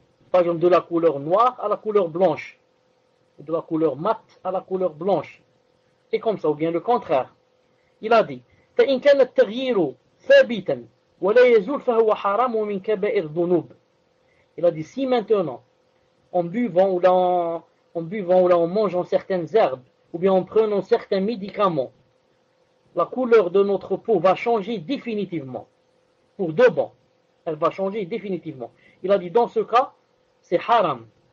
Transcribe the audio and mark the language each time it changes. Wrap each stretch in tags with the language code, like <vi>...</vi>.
<fr>Par exemple, de la couleur noire à la couleur blanche. De la couleur mate à la couleur blanche. Et comme ça, ou bien le contraire. Il a dit,</fr> <ar>فإن كان التغيير ثابتا ولا يزول فهو حرام من كبائر الذنوب.</ar> <fr>Il a dit, si maintenant, en buvant ou là en mangeant certaines herbes, ou bien en prenant certains médicaments, la couleur de notre peau va changer définitivement. Pour de bon. Elle va changer définitivement. Il a dit, dans ce cas, c'est haram.</fr>